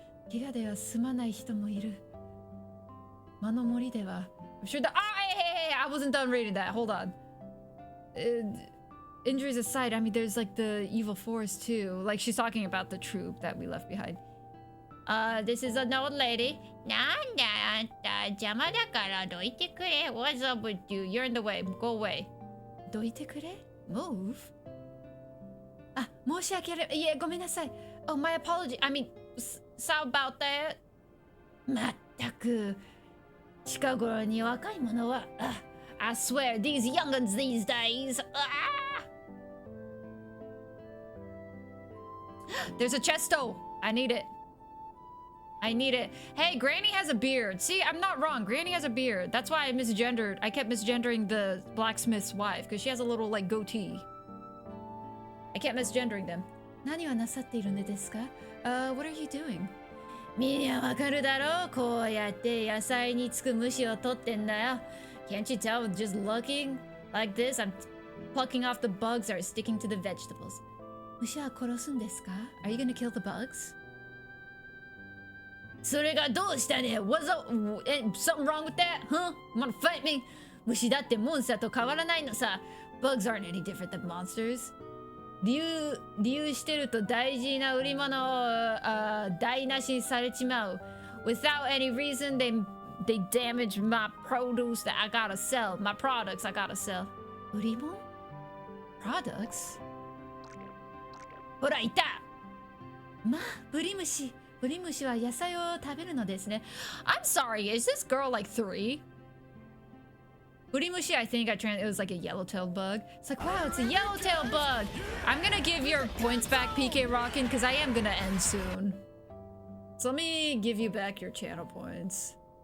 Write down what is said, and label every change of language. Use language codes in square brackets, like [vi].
[ja] 怪我では済まない人もいる。魔の森では [en] I'm sure that hey, I wasn't done reading that. Hold on. Injuries aside, I mean there's like the evil force too. Like she's talking about the troop that we left behind. This is an old lady. [ja] なんだあんた邪魔だからどいてくれ. [en] What's up with you? You're in the way. Go away. [ja] どいてくれ? [en] Move? [ja] あ、申し訳あり、いえ、ごめんなさい. [en] Oh, my apology. I mean, so about that. まったく。 [ja] 近頃に若い者は、 [en] I swear, these young'uns these days. There's a chesto. I need it. I need it. Hey, Granny has a beard. See, I'm not wrong. Granny has a beard. That's why I kept misgendering the blacksmith's wife, because she has a little, like, goatee. I kept misgendering them. [ja] 何をなさっているのですか? [en] What are you doing? [ja] みんなわかるだろう? こうやって野菜につく虫を取ってんだよ. [en] Can't you tell with just looking like this? I'm plucking off the bugs that are sticking to the vegetables. [ja] 虫は殺すんですか? [en] Are you gonna kill the bugs? [ja] それがどうしたね? [en] What's up? Something wrong with that? Huh? Wanna fight me? [ja] 虫だってモンスターと変わらないのさ. [en] Bugs aren't any different than monsters. [ja] 理由してると大事な売り物を台無しにされちまう. [en] Without any reason, they damage my produce that I gotta sell. My products I gotta sell. [ja] 売り物?Products? ほら、いた! まあ、ブリムシ。ブリムシは野菜を食べるのですね. [en] I'm sorry, is this girl like 3? Burimushi, I think it was like a yellow-tailed bug. It's like, wow, it's a yellow-tailed bug. I'm gonna give your points back, PK Rockin', because I am gonna end soon. So let me give you back your channel points.